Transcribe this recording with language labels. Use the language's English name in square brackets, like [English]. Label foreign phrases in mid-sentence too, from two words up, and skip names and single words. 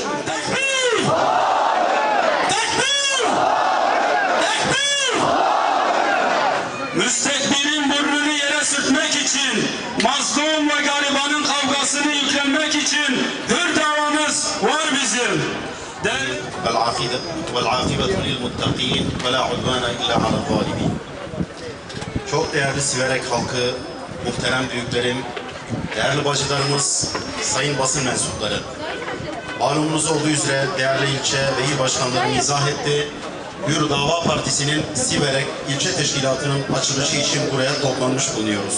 [Turkish] Tekbir! Tekbir! Tekbir! Müstekbirin burnunu yere sürtmek için, mazlum ve garibanın kavgasını yüklenmek için hür davamız var bizim. [Arabic] وَالْعَاقِبَةُ لِلْمُتَّقِينَ وَلَا عُدْوَانَ إِلَّا عَلَى الظَّالِمِينَ. [Turkish] Çok değerli Siverek halkı, muhterem büyüklerim, değerli bacılarımız, sayın basın mensupları. Malumunuz olduğu üzere değerli ilçe ve il başkanlarım izah etti. Hür Dava Partisi'nin Siverek ilçe teşkilatının açılışı için buraya toplanmış bulunuyoruz.